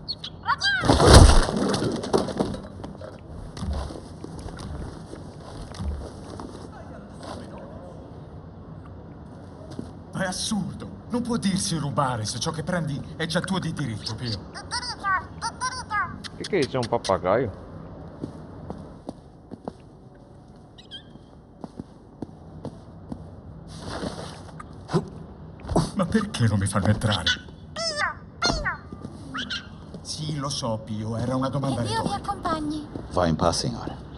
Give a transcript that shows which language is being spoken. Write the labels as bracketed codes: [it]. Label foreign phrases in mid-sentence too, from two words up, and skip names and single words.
[it] È assurdo. Non può dirsi rubare se ciò che prendi è già tuo di diritto, Pio. [pt] Que é isso? É um papagaio? [it] Ma perché non mi fanno entrare? Sì, lo so, Pio, era una domanda Che Dio vi retorica. accompagni. [pt] Vá em paz, senhora.